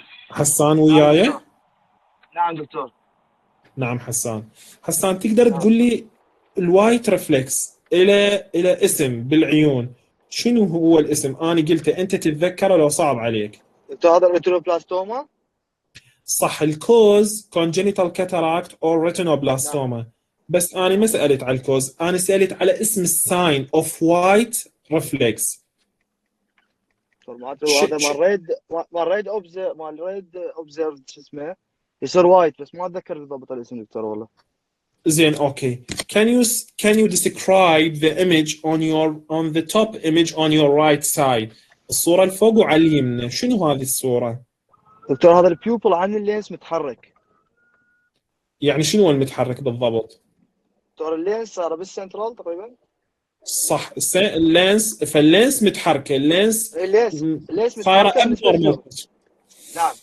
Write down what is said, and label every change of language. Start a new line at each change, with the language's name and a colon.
Arabic: حسان وياي؟ نعم دكتور. نعم حسان تقدر تقول لي الوايت ريفلكس الى اسم بالعيون، شنو هو الاسم؟ انا قلته انت تتذكره لو صعب عليك. دكتور هذا الريتينوبلاستوما؟ صح.
English: الكوز congenital cataract or retinoblastoma.
Arabic: بس انا ما سالت على الكوز، انا سالت على اسم الساين اوف وايت ريفلكس. معناته هذا مال ريد اوبزرف شو اسمه يصير وايت، بس ما اتذكر بالضبط الاسم دكتور والله. زين اوكي.
English: can you describe the image on the top image on your right side؟
Arabic: الصورة الفوق وعلى اليمين شنو هذه الصورة؟ دكتور هذا البيوبل عن اللينس متحرك. يعني شنو المتحرك بالضبط؟ دكتور اللينس صار بالسنترال تقريبا. صح. فاللينس متحركة. اللينس صايرة متحركة. نعم.